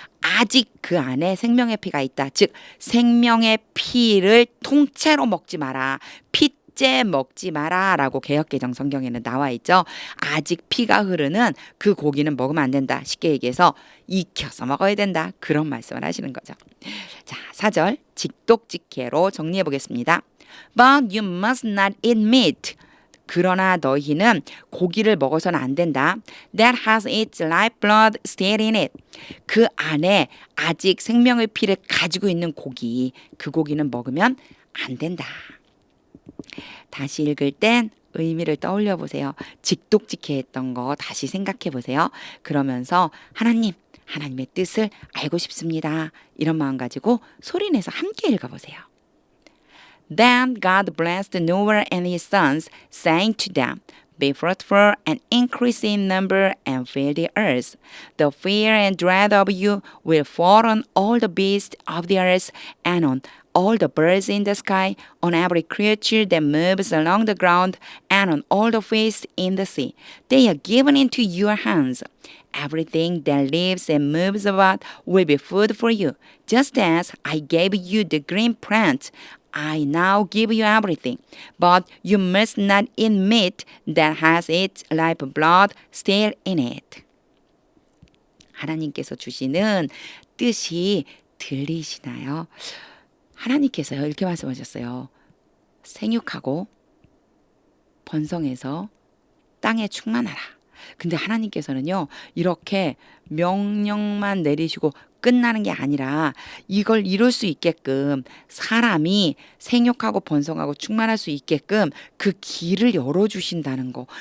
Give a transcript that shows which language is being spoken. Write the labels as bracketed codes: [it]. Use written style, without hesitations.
[ko] 아직 그 안에 생명의 피가 있다. 즉 생명의 피를 통째로 먹지 마라. 피째 먹지 마라 라고 개역개정 성경에는 나와 있죠. 아직 피가 흐르는 그 고기는 먹으면 안 된다. 쉽게 얘기해서 익혀서 먹어야 된다. 그런 말씀을 하시는 거죠. 자, 4절 직독직해로 정리해 보겠습니다. [en] But you must not eat meat. [ko] 그러나 너희는 고기를 먹어서는 안 된다. [en] That has its lifeblood still in it. [ko] 그 안에 아직 생명의 피를 가지고 있는 고기, 그 고기는 먹으면 안 된다. 다시 읽을 땐 의미를 떠올려 보세요. 직독직해 했던 거 다시 생각해 보세요. 그러면서 하나님의 뜻을 알고 싶습니다. 이런 마음 가지고 소리내서 함께 읽어보세요. [en] Then God blessed Noah and his sons, saying to them, Be fruitful and increase in number and fill the earth. The fear and dread of you will fall on all the beasts of the earth and on all the birds in the sky, on every creature that moves along the ground, and on all the fish in the sea. They are given into your hands. Everything that lives and moves about will be food for you. Just as I gave you the green plant, I now give you everything. But you must not eat meat that has its lifeblood still in it. [ko] 하나님께서 주시는 뜻이 들리시나요? 하나님께서요 이렇게 말씀하셨어요. 생육하고 번성해서 땅에 충만하라. 근데 하나님께서는요 이렇게 명령만 내리시고 끝나는 게 아니라 이걸 이룰 수 있게끔 사람이 생육하고 번성하고 충만할 수 있게끔 그 길을 열어주신다는 거.